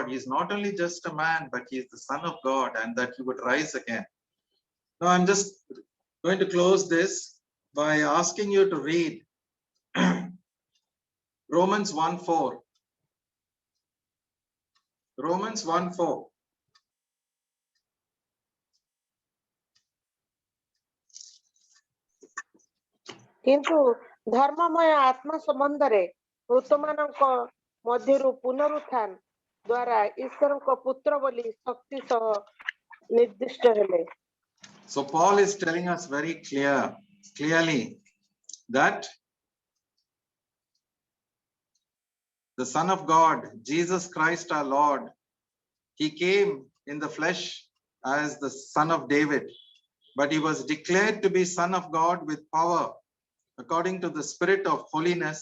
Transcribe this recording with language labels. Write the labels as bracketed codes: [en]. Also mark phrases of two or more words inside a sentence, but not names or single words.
[en] He is not only just a man, but he is the Son of God, and that he would rise again. Now I'm just going to close this by asking you to read Romans 1:4. Romans 1:4. [or] କିନ୍ତୁ ଧର୍ମମୟ ଆତ୍ମା ସମ୍ବନ୍ଧରେ ମୃତମାନଙ୍କ ମଧ୍ୟରୁ ପୁନରୁତ୍ଥାନ ଦ୍ୱାରା ଈଶ୍ୱରଙ୍କ ପୁତ୍ର ବୋଲି ଶକ୍ତି ସହ ନିର୍ଦ୍ଦିଷ୍ଟ ହେଲେ। [en] So Paul is telling us very clearly that the Son of God, Jesus Christ our Lord, he came in the flesh as the Son of David, but he was declared to be Son of God with power according to the Spirit of holiness.